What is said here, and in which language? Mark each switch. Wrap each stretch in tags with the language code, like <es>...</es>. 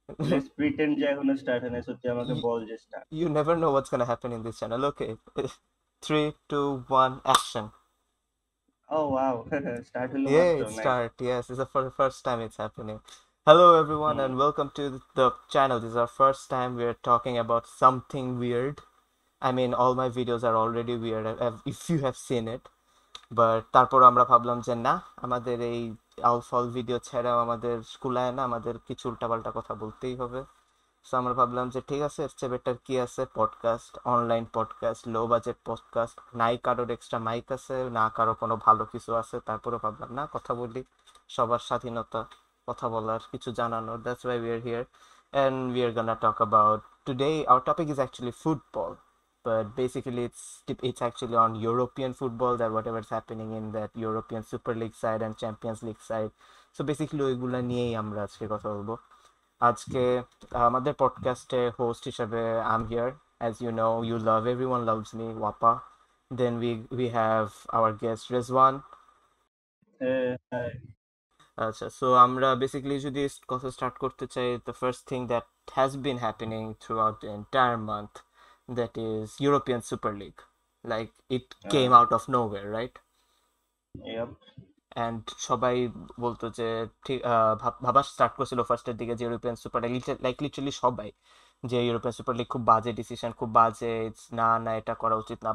<en>let's pretend</en> <bn>যে এখনো start হয় নাই, সত্যি আমাকে</bn> <en>you,</en> <bn>বল যে start.</bn> <en>you never know what's gonna happen in this channel. Okay. 3, 2, 1, action.</en> <bn>O wow, start হলো</bn> <en>Yeah,</en> <bn>মাত্র,</bn> <en>it's start. Yes, it's the first time it's happening. Hello, everyone, hmm. and welcome to the channel. This is our first time we're talking about something weird. I mean, all my videos are already weird if you have seen it.</en> <bn>But তারপর আমরা ভাবলাম যে না, আমাদের এই outfall video ছাড়াও আমাদের কুলায় না, আমাদের কিছু উল্টাপাল্টা কথা বলতেই হবে। সো আমরা ভাবলাম যে ঠিক আছে, এর চেয়ে বেটার কি আছে, podcast, online podcast, low budget podcast, নাই কারোর এক্সট্রা মাইক আছে, না কারো কোনো ভালো কিছু আছে, তারপরে ভাবলাম না, কথা বলি, সবার স্বাধীনতা, কথা বলার, কিছু জানানোর।</bn> <en>That's why we are here and we are gonna talk about today. Our topic is actually football, but basically it's actually on European football, that whatever's happening in that European Super League side and Champions League side. So basically</en> <bn>ওইগুলা নিয়েই আমরা আজকে কথা বলবো। আজকে আমাদের পডকাস্টে host হিসেবে</bn> <en>I am here, as you know, you love, everyone loves me, ওয়াপা। Then we have our guest Rezwan.</en> <bn>হ্যাঁ। আচ্ছা, সো আমরা বেসিক্যালি যদি কথা স্টার্ট করতে চাই,</bn> <en>The first thing that has been happening throughout the entire month, that is European Super League. Like it came out of nowhere, right? Yup.</en> <bn>And সবাই বলতো যে ঠিক ভাবা স্টার্ট করছিল ফার্স্টের দিকে যে European super league, like literally সবাই, যে ইউরোপিয়ান সুপার লিগ খুব বাজে ডিসিশন, খুব বাজে, না না এটা করা উচিত না।</bn>